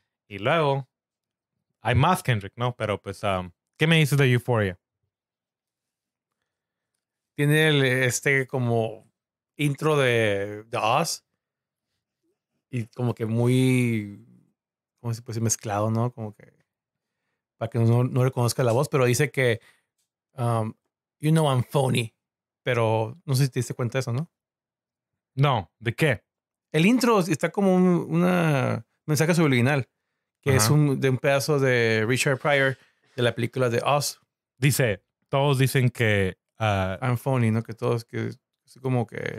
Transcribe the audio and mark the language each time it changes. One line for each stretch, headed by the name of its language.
Spanish: Y luego hay más Kendrick, ¿no? Pero pues, ¿qué me dices de Euphoria? Tiene como intro de Oz. Y como que muy, ¿cómo se puede decir? Mezclado, ¿no? Como que para que no reconozca la voz. Pero dice que,
English: you know I'm phony.
Spanish: Pero no sé si te diste cuenta de eso, ¿no? No, ¿de qué? El intro está como un mensaje subliminal. Que uh-huh. es un de un pedazo de Richard Pryor de la película de Oz. Dice, todos dicen que...
English: I'm phony,
Spanish: ¿no? Que todos, que es como que...